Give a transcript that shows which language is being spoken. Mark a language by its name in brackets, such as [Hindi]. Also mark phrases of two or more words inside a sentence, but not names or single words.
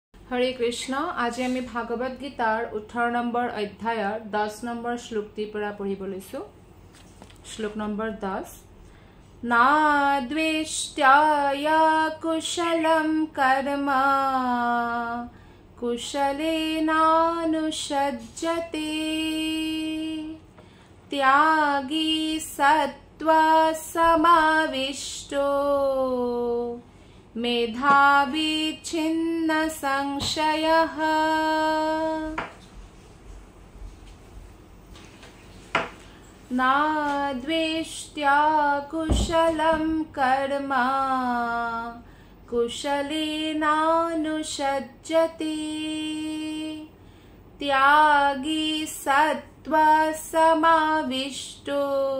[Assamese] হরে কৃষ্ণ আজি আমি ভাগৱত গীতাৰ 18 নম্বৰ অধ্যায়ৰ 10 নম্বৰ শ্লোকটি পৰা পঢ়িব লৈছো শ্লোক নম্বৰ 10 [Sanskrit] न द्वेष्ट्य कुशलं कर्म कुशलेनानुषज्जते त्यागी सत्त्व समाविष्टो मेधावी छिन्न संशयः ना द्वेष्ट्या कुशलं कर्म कुशलेनानुषज्जते त्यागी सत्त्व समाविष्टो